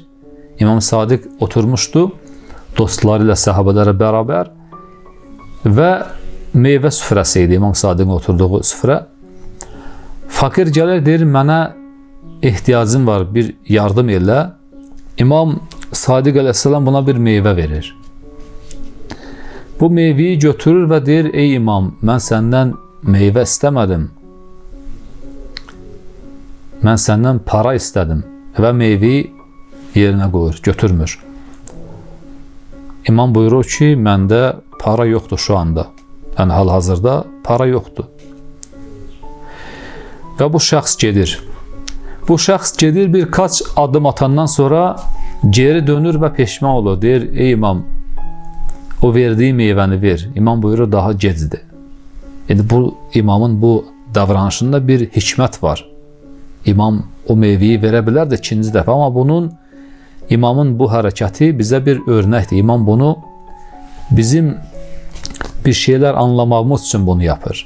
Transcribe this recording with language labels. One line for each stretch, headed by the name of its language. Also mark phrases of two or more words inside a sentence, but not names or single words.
Turkish: İmam Sadık oturmuştu dostlarıyla, sahabelerle beraber ve meyve süfrəsiydi İmam Sadık'ın oturduğu süfrə.
Azerbaijani: Fakir gelir, deyir, mənə ihtiyacım var, bir yardım elə.
Turkish: İmam Sadık aleyhisselam buna bir meyve verir. Bu meyveyi götürür ve deyir, ey imam,
Azerbaijani: mən səndən
Turkish: meyve istemedim.
Azerbaijani: Mən səndən
Turkish: para istedim ve meyveyi yerine koyur, götürmür. İmam buyurur ki, məndə para yoktur şu anda. Yani hal-hazırda para yoktur.
Azerbaijani: Ve bu şəxs gedir. Bu şəxs gedir, birkaç adım atandan sonra geri dönür ve peşman olur. Deyir, ey imam, o verdiği meyvəni ver. İmam buyurur, daha gecdir. Yani bu imamın bu davranışında bir hikmət var.
Turkish: İmam o meyveyi verebilir de ikinci defa, ama imamın bu hareketi bize bir örnektir. İmam bunu bizim bir şeyler anlamamız için bunu yapır.